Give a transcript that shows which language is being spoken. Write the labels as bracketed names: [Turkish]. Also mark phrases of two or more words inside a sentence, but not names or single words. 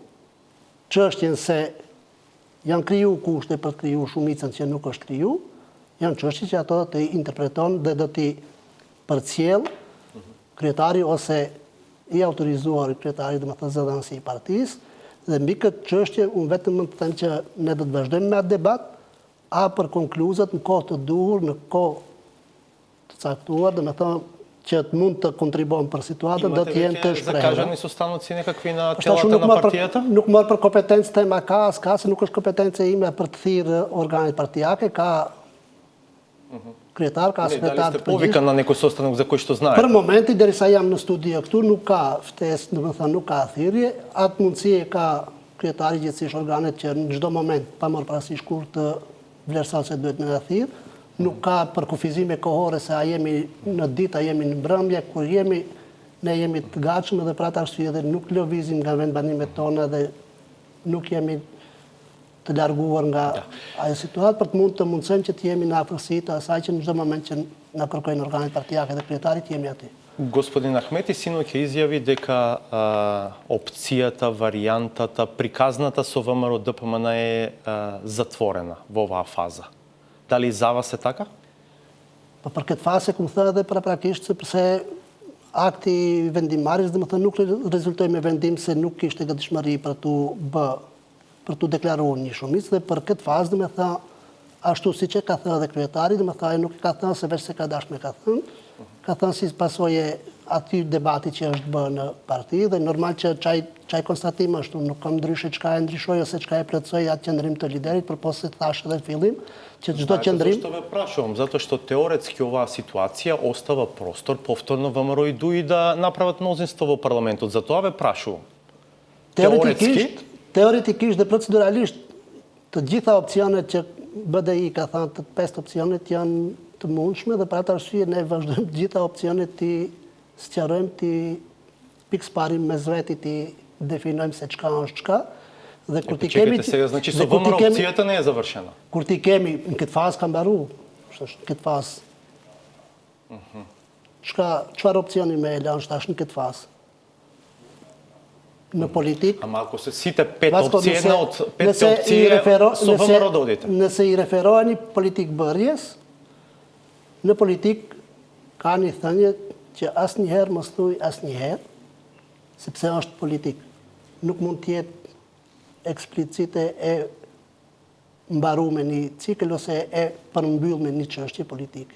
[Albanian] çështjen se janë kriju kushte për të kriju shumicën që nuk është kriju, Janë çështje që ato të interpreton dhe do t'i përcjell kryetari ose i autorizuar kryetari, domethënë zëdhënësi i partisë, dhe mbi këtë çështje unë vetëm mund të them që ne do të vazhdojmë me atë debat, a për konkluzat në kohë të duhur, në kohë të caktuar, domethënë që të mund të kontribuon për situatën, do të jenë të shprehura. [Macedonian] Закажани се останат си некакви на телата на партията? [Albanian] Nuk marr për kompetencë tema ka, s'ka, se nuk është kompetencë ime për të thirrë organit partijake, ka kryetar, ka sekretar [Macedonian] Дали [Albanian] të [Macedonian] сте повикан на некој состанок за кој што [Albanian] Për [Macedonian] знаете? [Albanian] momenti, derisa jam në studio këtu, nuk ka ftesë, domethënë nuk ka thirrje, atë mundësi e ka kryetari gjithësisht organet që në çdo moment, pa marrë parasysh kur të vlerëson se duhet me na thirr, nuk ka përkufizime kohore se a jemi në ditë, a jemi në mbrëmje, kur jemi, ne jemi të gatshëm edhe për atë arsye dhe nuk lëvizim nga vendbanimet tona dhe nuk jemi të larguar nga ajo situatë për të mund të mundsojmë që të jemi në afërsi të asaj që në çdo moment që na kërkojnë organet partijake dhe kryetarit jemi aty. [Macedonian] Господин Ахмети синоќ изјави дека опцијата, варијантата, приказната со ВМРО ДПМН е затворена во оваа фаза. Дали за вас е така? [Albanian] Po për këtë fase, ku më thë edhe paraprakisht, sepse akti i vendimarrjes domethënë nuk rezultoi me vendim se nuk kishte gatishmëri për tu deklaruar një shumicë dhe për këtë fazë domethënë ashtu siç e ka thënë edhe kryetari, domethënë ai nuk e ka thënë se veç se ka dashur me ka thënë si pasojë aty debati që është bërë në parti dhe normal që çaj konstatim ashtu nuk kam ndryshe çka e ndryshoi ose çka e plotësoi atë qendrim të liderit, përpos se thash edhe në fillim që çdo qendrim. [Macedonian] Зашто ве прашувам? Затоа што теоретски оваа ситуација остава простор повторно ВМРО и ДУИ да направат мнозинство во парламентот. Затоа ве прашувам. [Albanian] Teoretikisht dhe proceduralisht të gjitha opsionet që BDI ka thënë, të 5 opsionet janë të mundshme dhe për atë arsye ne vazhdojmë të gjitha opsionet të sqarojmë, të pikësparim mes veti, të definojmë se çka është çka. Dhe kur ti kemi [Macedonian] сега, значи со ВМРО опцијата не е завршена. [Albanian] Kur ti kemi në këtë fazë ka mbaruar, është në këtë fazë. Çfarë opsioni me e lanë tash në këtë fazë? Në politik. [Macedonian] Ама ако се сите 5 опции, една од 5 опции со ВМРО да одите. [Albanian] Nëse i referoheni politik bërjes, në politik ka një thënie që asnjëherë mos thuaj asnjëherë, sepse është politik. Nuk mund të jetë eksplicite e mbaruar me një cikël ose e përmbyll me një çështje politike.